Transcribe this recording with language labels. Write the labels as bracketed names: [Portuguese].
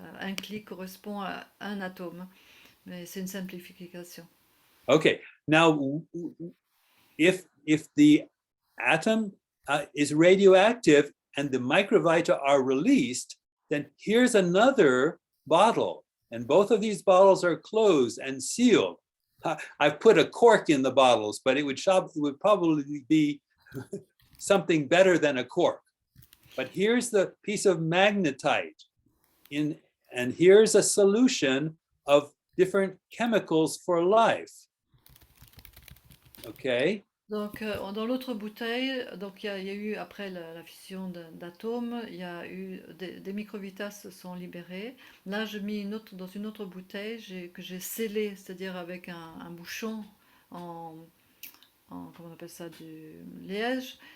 [French] Un clic correspond à un atome, mais c'est une simplification. [English] Okay, now if the atom is radioactive and the microvita are released, then here's another bottle, and both of these bottles are closed and sealed. I've put a cork in the bottles, but it would probably be something better than a cork. But here's the piece of magnetite, and here's a solution of different chemicals for life. Okay. [French] Donc, dans l'autre bouteille, donc il y a eu, après la fission d'atomes, il y a eu des microvitas se sont libérés. Là, je mis dans une autre bouteille que j'ai scellée, c'est-à-dire avec un bouchon comment on appelle ça, du liège.